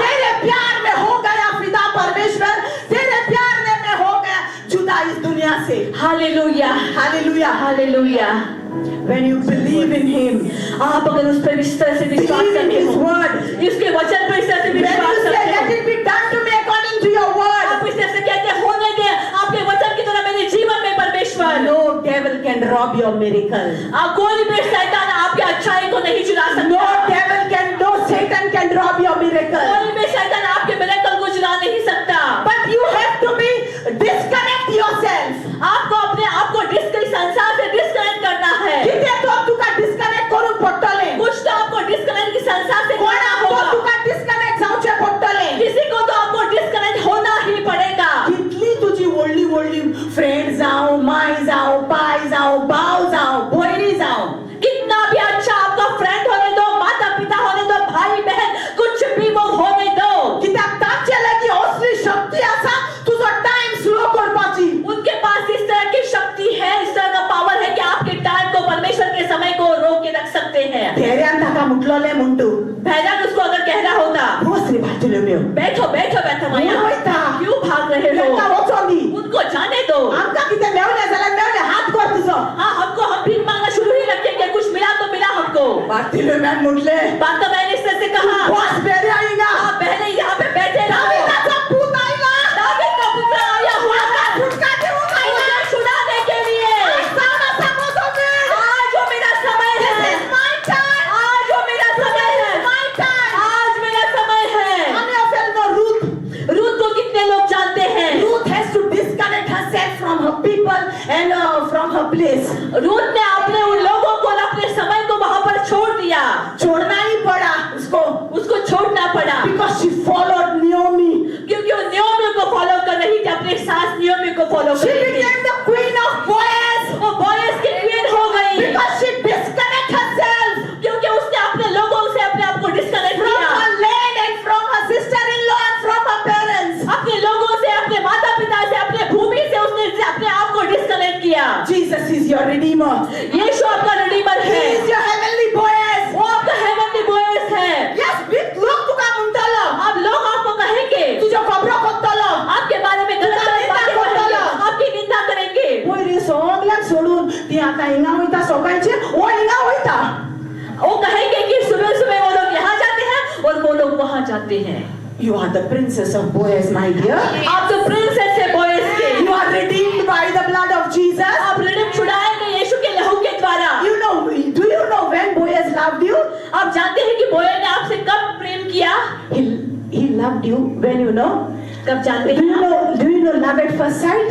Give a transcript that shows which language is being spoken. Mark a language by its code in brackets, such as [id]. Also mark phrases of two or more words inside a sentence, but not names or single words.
[hi] तेरे प्यार में हो गया फिदा परमेश्वर. तेरे प्यार में मैं हो गया जुदा इस दुनिया से. हालेलुया, हालेलुया. हालेलुया। [en] When you believe in him, [hi] आप अगर उस पर इस तरह से विश्वास [en] believe in [hi] करते [en] his [hi] हो, [en] word. [hi] इसके वचन पर इस तरह से [en] When you [hi] विश्वास [en] say [hi] करते [en] let [hi] हो, [en] it be done to me according to your word, [hi] आप इस तरह से कहते हैं, होने दे आपके वचन की तरह मेरे जीवन में परमेश्वर। [en] no devil can rob your miracle. [hi] आप कोई भी शैतान आपके अच्छाई को नहीं चुरा [en] No [hi] सकता। [en] devil can, no Satan can rob your miracle. [hi] कोई भी शैतान आपके मिरेकल को चुरा नहीं सकता। [en] But you have to be disconnect yourself. [hi] आपको अपने आप को संसार से डिस्कनेक्ट करना है। [kok] किती तो तुका disconnect करून पडटले. [hi] कुछ तो आपको डिस्कनेक्ट की संसार से करना [kok] कोणाक तो [hi] होगा। [kok] तुका disconnect जावचे पडटले. [hi] किसी को तो आपको डिस्कनेक्ट होना ही पड़ेगा। [kok] कितली तुझी व्हडली व्हडली फ्रेंड जावं, माय जावं, पाय जावं, भाव जावं, भयणी जावं. [hi] कितना भी अच्छा आपका फ्रेंड होने दो, माता पिता होने दो, भाई बहन, कुछ भी वो होने दो। [kok] कित्याक तांचे लागीं असली शक्ती आसा तुजो [en] time slow [kok] करपाची. [hi] उनके पास इस तरह की शक्ति है, इस तरह का पावर है कि आपके टाइम को, परमेश्वर के समय को रोक के रख सकते हैं। [kok] भेड्यान ताका मुटलोले म्हणटू. [hi] भैरन उसको अगर कह रहा होता, [kok] बस रे बाटुलेमेव. [hi] बैठो बैठो बैठो माया, [kok] वयता. [hi] क्यों भाग रहे [kok] तेका [hi] हो? [kok] वचोनी. [hi] उनको जाने दो। [kok] आमकां कितें मेवलें जाल्यार मेवलें. हात कर तुजो. [hi] हाँ, हमको हम भीख मांगना शुरू ही रखेंगे, कुछ मिला तो मिला हमको। [kok] बाटुलेम्यान म्हटले, [hi] बात तो मैंने इस तरह से कहा, [kok] बस भेड्या हिंगा. [hi] आप पहले यहाँ पे बैठे रहो। [kok] दाविदाचा पूत आयला. [hi] दावीद का पुत्र आया हुआ है [kok] फुटका देऊन आयला. [hi] मुझे छुड़ाने के लिए। [kok] सावधान समजो वेळ. [hi] आज जो मेरा समय [en] This [hi] है, [en] is my time. [hi] आज जो मेरा समय है, [en] My time. [hi] आज मेरा समय है। [en] How many of you know Ruth? [hi] रूथ को कितने लोग जानते हैं? [en] Ruth has to disconnect herself from her people and from her place. [hi] रूथ ने अपने उन लोगों को और अपने समय को वहां पर छोड़ दिया। छोड़ना ही पड़ा उसको. उसको छोड़ना पड़ा [en] Because she followed Naomi. [hi] क्योंकि वो नियमों को फॉलो कर रही थी, अपने सास नियमों को फॉलो [en] She [hi] कर रही थी। [en] became the queen of Boaz. [hi] वो बॉयज की क्वीन हो गई [en] Because she disconnect herself [hi] क्योंकि उसने अपने लोगों से अपने आप को डिस्कनेक्ट [en] from [hi] किया, [en] her land and from her sister-in-law and from her parents. [hi] अपने लोगों से, अपने माता पिता से, अपने भूमि से उसने अपने आप को डिस्कनेक्ट किया। [en] Jesus is your redeemer. [hi] यीशु आपका रिडीमर [en] He [hi] है, [en] is your heavenly Boaz. [hi] वो आपका हेवनली बॉयज है। [en] Yes, big [kok] लोग तुका म्हणटलो. [hi] अब लोग आपको कहेंगे, [kok] तुझ्या खबरो करतलो. [hi] आपके बारे में गलत गलत बातें कहेंगे, आपकी निंदा करेंगे। [kok] पयलीं सगळ्याक सोडून ती आतां हिंगा वयता सकाळचे. हो हिंगा वयता. [hi] वो कहेंगे कि सुबह सुबह वो लोग यहाँ जाते हैं और वो लोग वहाँ जाते हैं। [en] You are the princess of Boaz, my dear. [hi] आप तो प्रिंसेस है बॉयज के, [en] You are redeemed by the blood of Jesus. [hi] आप रिडीम छुड़ाए गए यीशु के लहू के द्वारा। [en] Do you know when Boaz loved you? [hi] आप जानते हैं कि बोए ने आपसे कब प्रेम किया? [en] He loved you when you know. [hi] कब जानते [en] Do [hi] हैं? [en] you know love at first sight?